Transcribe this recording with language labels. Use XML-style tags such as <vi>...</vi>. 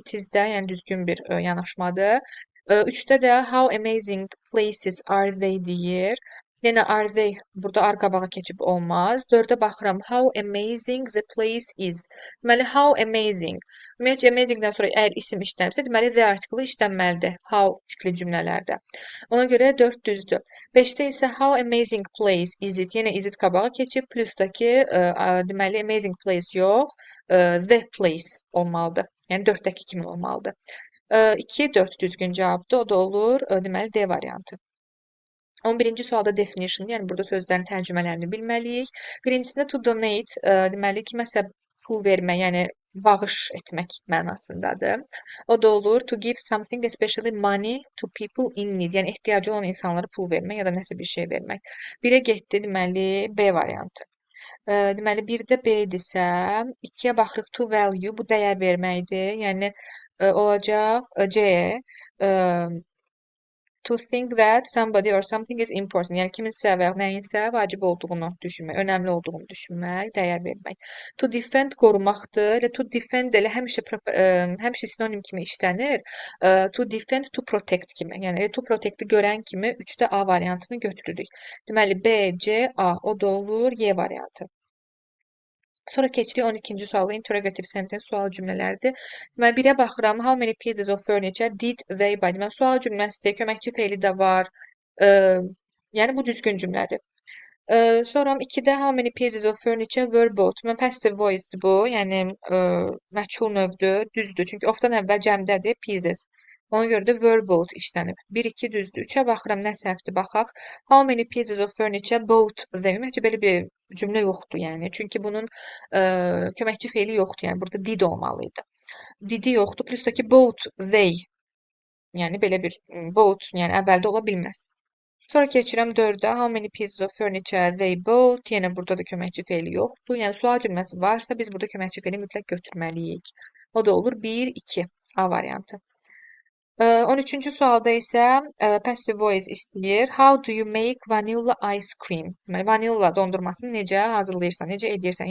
<en>It is</en> <az>də, yəni düzgün bir yanaşmadır. 3-də də</az> <en>how amazing places are they deyir.</en> <az>Yenə</az> <en>are they</en> <az>burada arqabağa keçib olmaz. 4-də baxıram</az> <en>how amazing the place is. Deməli how amazing.</en> <az>Ümumiyyətcə amazing-dən sonra əgər isim işlənibsə, deməli the artiklı işlənməlidir how tipli cümlələrdə. Ona görə 4 düzdür. 5-də isə</az> <en>how amazing place is it.</en> <az>Yenə</az> <en>is it</en> <az>qabağa keçib plusdakı deməli amazing place yox, the place olmalıdır. Yəni 4-dəki kimi olmalıdır. 2, 4 düzgün cavabdır. O da olur deməli D variantı. 11-ci sualda definition, yəni burada sözlərin tərcümələrini bilməliyik. Birincisində</az> <en>to donate,</en> <az>deməli kiməsə pul vermək, yəni bağış etmək mənasındadır. O da olur</az> <en>to give something, especially money to people in need,</en> <az>yəni ehtiyacı olan insanlara pul vermək ya da nəsə bir şey vermək. 1-ə getdi, deməli B variantı. Deməli 1-də B-dirsə, 2-yə baxırıq</az> <en>to value,</en> <az>bu dəyər verməkdir. Yəni olacaq C.</az> <en>To think that somebody or something is important.</en> <az>Yəni kiminsə və nəyinsə vacib olduğunu düşünmək, önəmli olduğunu düşünmək, dəyər vermək. To defend qorumaqdır. Elə to defend elə həmişə sinonim kimi işlənir.</az> <en>To defend, to protect</en> <az>kimi. Yəni to protect-i görən kimi 3-də A variantını götürürük. Deməli B, C, A. O da olur Y variantı. Sonra keçirik 12-ci suala,</az> <en>interrogative sentence</en> <az>sual cümlələrdir. Deməli,</az> <en>1-ə baxıram, how many pieces of furniture did they buy?</en> <az>Deməli, sual cümləsidir, köməkçi feili də var. Yəni, bu düzgün cümlədir. Sonra 2-də</az> <en>how many pieces of furniture were bought?</en> <az>Deməli, passive voice-dir bu, yəni məchul növdür, düzdür. Çünki of-dan əvvəl cəmdədir, pieces. Ona görə də</az> <en>were bought</en> <az>işlənib. 1-2 düzdür. 3-ə baxıram, nə səhvdir, baxaq.</az> <en>How many pieces of furniture bought them?</en> <az>Ümumiyyətcə, belə bir cümlə yoxdur, yəni. Çünki bunun köməkçi feili yoxdur, yəni burada did olmalıydı. Didi yoxdur, plus da ki</az> <en>bought they.</en> <az>Yəni belə bir bought, yəni əvvəldə ola bilməz. Sonra keçirəm 4-ə.</az> <en>How many pieces of furniture they bought?</en> <az>Yenə burada da köməkçi feili yoxdur. Yəni sual cümləsi varsa biz burada köməkçi feili mütləq götürməliyik. O da olur 1, 2. A variantı. 13-cü sualda isə</az> <en>passive voice</en> <az>istəyir.</az> <en>How do you make vanilla ice cream?</en> <az>Deməli, vanilla dondurmasını necə hazırlayırsan, necə edirsən?</az>